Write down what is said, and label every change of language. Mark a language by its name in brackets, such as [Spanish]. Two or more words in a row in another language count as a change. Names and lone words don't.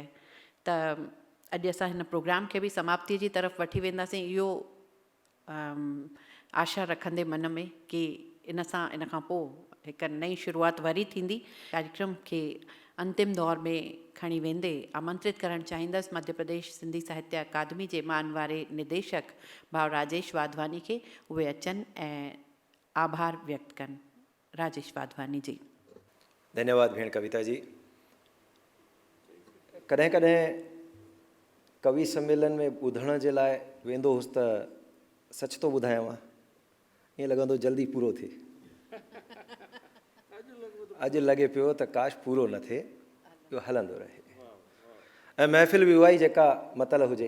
[Sindhi] त अॼु असां हिन प्रोग्राम खे बि समाप्ति जी तरफ़ वठी वेंदासीं, इहो आशा रखंदे मन में कि इन खां पोइ हिकु नई शुरूआति वरी थींदी। कार्यक्रम खे अंतिम दौर में खणी वेंदे आमंत्रित करणु चाहींदसि मध्य प्रदेश सिंधी साहित्य अकादमी जे मान वारे निदेशक भाउ राजेश वाधवानी खे, उहे अचनि ऐं आभार व्यक्त कनि। राजेश वाधवानी जी। धन्यवाद भेण कविता जी। कॾहिं कॾहिं कवि सम्मेलन में ॿुधण जे लाइ वेंदो हुउसि त सच थो ॿुधायांव, ईअं लॻंदो जल्दी पूरो थिए। अॼु लॻे पियो त काश पूरो न थिए, इहो हलंदो रहे ऐं महफ़िल बि उहा ई जेका मतल हुजे।